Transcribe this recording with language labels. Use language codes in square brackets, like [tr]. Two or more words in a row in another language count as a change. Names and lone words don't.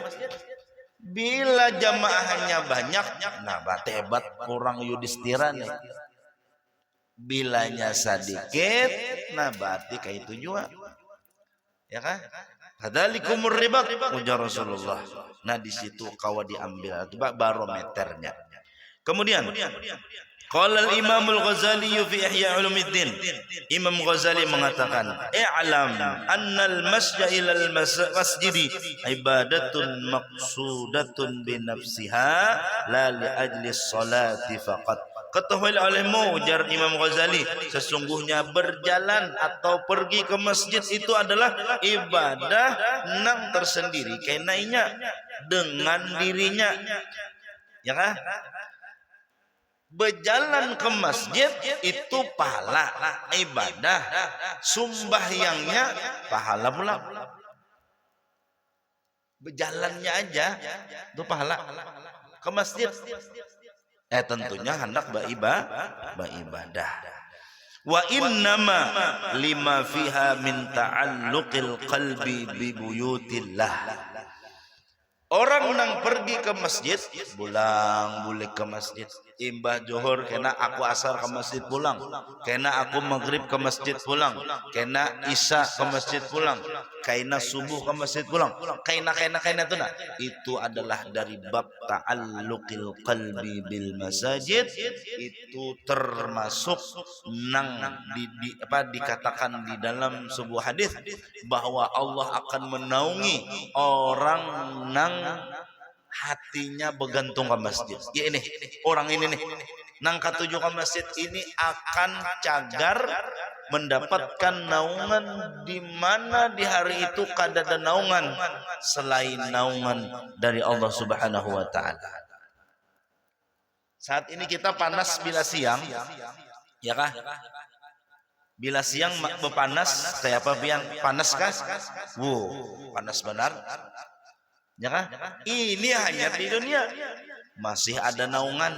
[id] Bila jamaahnya banyak, nah hebat kurang Yudhistira nih. Bilanya sedikit, nah berarti kayak itu juga. Ya kan? [ar] ذلكم الرباط [id] ujar Rasulullah. Nah di situ kau diambil itu barometernya. [ar] Kemudian قال الإمام الغزالي في Ihya Ulumuddin. [id] Imam Ghazali mengatakan, [ar] "اعلم أن المشي إلى المسجد عبادة مقصودة بنفسها لا لأجل الصلاة فقط." [id] Ketahuilah olehmu, ujar Imam Ghazali, sesungguhnya berjalan atau pergi ke masjid itu adalah ibadah nang tersendiri kainanya dengan dirinya. Ya kan? Berjalan ke masjid itu pahala ibadah, sembahyangnya pahala pula. Berjalannya aja itu pahala ke masjid. Tentunya hendak beribadah. [ar] وإنما لما فيها من تعلق القلب ببيوت الله. [id] Orang nang pergi ke masjid, pulang boleh ke masjid. [bjn] Imbah Johor kena aku asar ke masjid pulang, kena aku maghrib ke masjid pulang, kena isya ke masjid pulang, kena subuh ke masjid pulang, kena tu nak. [id] Itu adalah dari bab [ar] تعلق القلب بالمساجد. [id] Itu termasuk nang dikatakan di dalam sebuah hadis bahwa Allah akan menaungi orang nang hatinya bergantung ke masjid. [bjn] Ya ini orang ini nih nang katuju ke masjid ini akan cagar mendapatkan naungan di mana di hari itu kada ada naungan selain naungan dari Allah [ar] سبحانه وتعالى. [id] Saat ini kita panas bila siang, ya kah? [bjn] Bila siang berpanas kayak apa pian? [id] Panas kah? Panas benar. Ya kah? Ini hanya di dunia. Masih ada naungan.